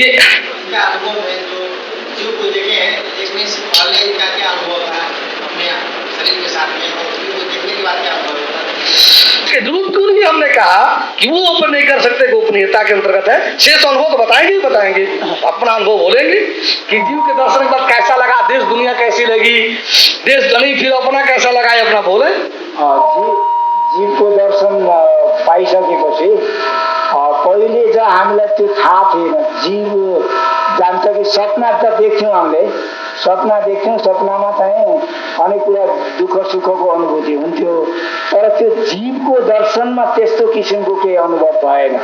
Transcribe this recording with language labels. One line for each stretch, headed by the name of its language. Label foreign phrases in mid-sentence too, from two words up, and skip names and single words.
Hindi: अनुभव है जो जीव को देखने से पहले इनका क्या अनुभव था अपने शरीर के साथ में, और जीव को देखने के बाद क्या अनुभव होता है। ध्रुव क्यों नहीं हमने कहा कि वो ओपन नहीं कर सकते, गोपनीयता के अंतर्गत है। शेष अनुभव तो बताएंगे ही बताएंगे, अपना अनुभव बोलेंगे कि जीव के दर्शन के बाद कैसा लगा, देश दुनिया कैसी लगी, देश जनी फिर अपना कैसा लगा, ये अपना बोले।
Nepali: जीवको दर्शन पाइसकेपछि पहिले चाहिँ हामीलाई त्यो थाहा थिएन। जीव जान्छ कि सपना त देख्थ्यौँ, हामीले सपना देख्थ्यौँ, सपनामा चाहिँ अनेक कुरा दुःख सुखको अनुभूति हुन्थ्यो, तर त्यो जीवको दर्शनमा त्यस्तो किसिमको केही अनुभव भएन।